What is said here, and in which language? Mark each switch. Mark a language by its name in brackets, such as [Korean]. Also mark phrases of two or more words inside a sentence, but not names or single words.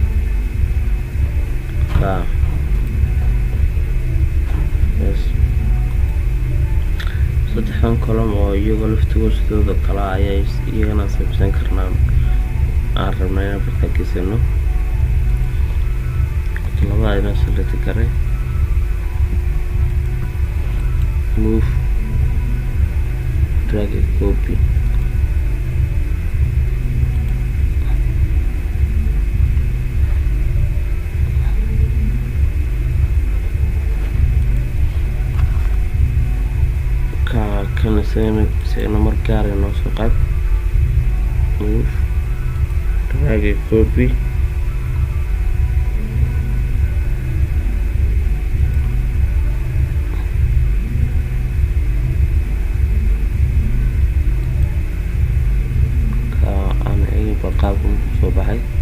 [Somali] saddexdan column oo iyagoo laftigooda sidooda kala ayaa iyagana samaysan karnaa. aan rabnaa inaan bartaagisano. labada inoo select gare. [English] move, drag and copy. [Somali] kan isagana mar gaar ah noo soo qaad. [English] move, drag and copy. [Somali] qaabka soo baxay.